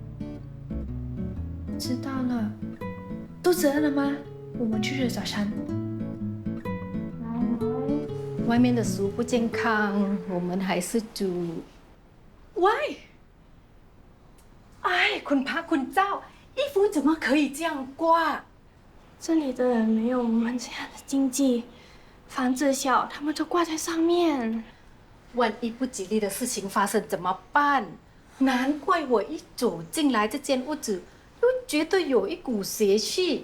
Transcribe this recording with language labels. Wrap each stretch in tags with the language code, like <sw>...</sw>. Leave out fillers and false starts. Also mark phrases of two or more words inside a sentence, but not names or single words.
<zh>知道了。肚子饿了吗？我们去吃早餐。外面的食物不健康，我们还是煮。喂，哎，</zh> <th>คุณพระคุณเจ้า，</th> <zh>衣服怎么可以这样挂？这里的人没有我们这样的经济，房子小，他们都挂在上面。万一不吉利的事情发生怎么办？难怪我一走进来这间屋子，就觉得有一股邪气。</zh>